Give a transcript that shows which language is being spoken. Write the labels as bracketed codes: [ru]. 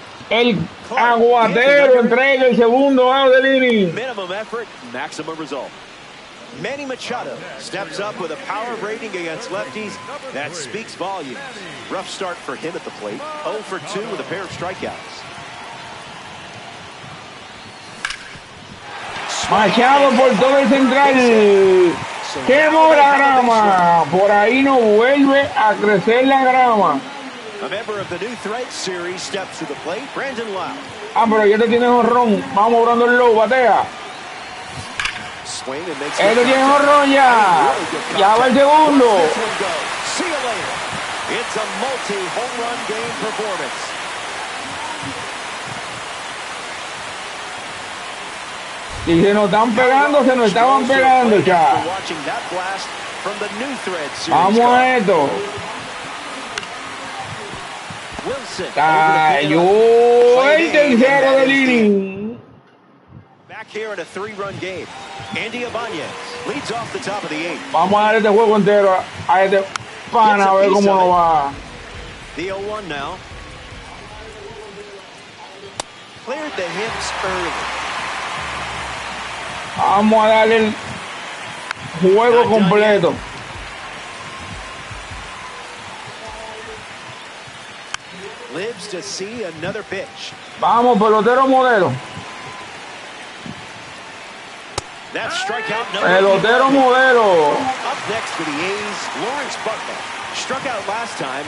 [es] El aguatero entrega el segundo out del inning. [en] Minimum effort, maximum result. Manny Machado steps up with a power rating against lefties that speaks volumes. Rough start for him at the plate. 0 for 2 with a pair of strikeouts. [es] Machado por todo el central. Quemó la grama. Por ahí no vuelve a crecer la grama. [en] A member of the new threat series steps to the plate. Brandon Lau. [es] Ah, pero ya te tiene honrón. Vamos brando el low, batea. [en] Swing and makes [es] Este tiene honrón ya. Ya va el segundo. [en] See you later. It's a multi-home run game performance. [es] Y se nos están pegando, se nos estaban pegando, ya. [en] Watching that blast from the new thread series. [es] Vamos a esto. [en] Wilson. [es] Cayó el tercero del inning. [en] Back here in a 3-run game. Andy Ibanez leads off the top of the 8th. [es] Vamos a dar este juego entero a este pana a ver cómo nos va. [en] The 0-1 now. Cleared the hips early. [es] Vamos a darle el juego completo. [en] Lives to see another pitch. [es] Vamos, pelotero modelo. [en] That's strikeout number. [es] Pelotero modelo. [en] Up next for the A's, Lawrence Butler. Struck out last time.